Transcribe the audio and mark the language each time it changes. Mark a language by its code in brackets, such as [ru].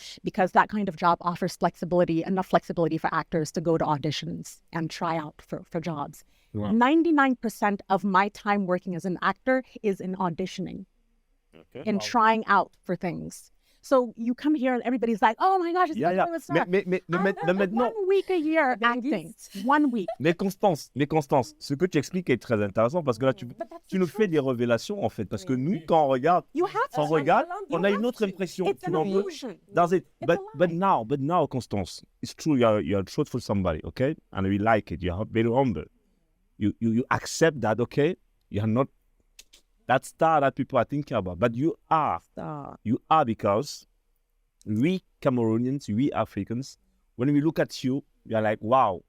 [en] Because that kind of job offers enough flexibility for actors to go to auditions and try out for jobs. Wow. 99% of my time working as an actor is in auditioning, trying out for things. So you come here and everybody's like, oh my gosh, it's a star. 1 week a year acting. 1 week. [fr] Mais Constance, ce que tu expliques est très intéressant parce que là, tu nous fais des révélations en fait. Parce que nous, quand on regarde, on a une autre impression. [en] It's an illusion. Does it? But now, Constance, it's true. You're a truthful somebody, okay? And we like it. You're very humble. You accept that, okay? You're not that star that people are thinking about, but you are. You are, because we Cameroonians, we Africans, when we look at you, we are like, wow.